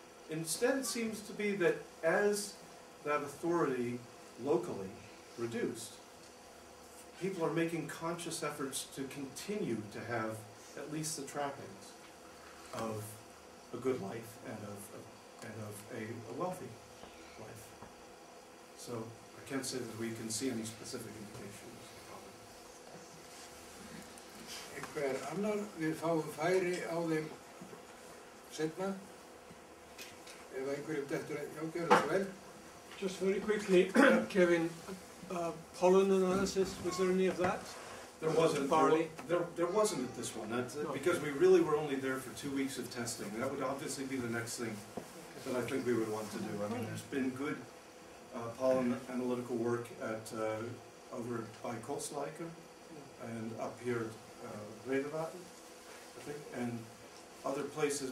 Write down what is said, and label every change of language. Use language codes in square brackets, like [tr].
[en] Instead, it seems to be that as that authority locally reduced, people are making conscious efforts to continue to have at least the trappings of a good life and of a wealthy life. So I can't say that we can see any specific indications of it. [is] Einhver annar, við fáum færi á þeim seinna. Ef einhverjum dettur, já, gjör það svo vel. [en] Just very quickly, Kevin, pollen analysis, was there any of that? There wasn't. Barley? There wasn't at this one, because we really were only there for 2 weeks of testing. That would obviously be the next thing that I think we would want to do. I mean, there's been good pollen analytical work at over by Gilsbakka and up here at Reykholti, I think, and other places.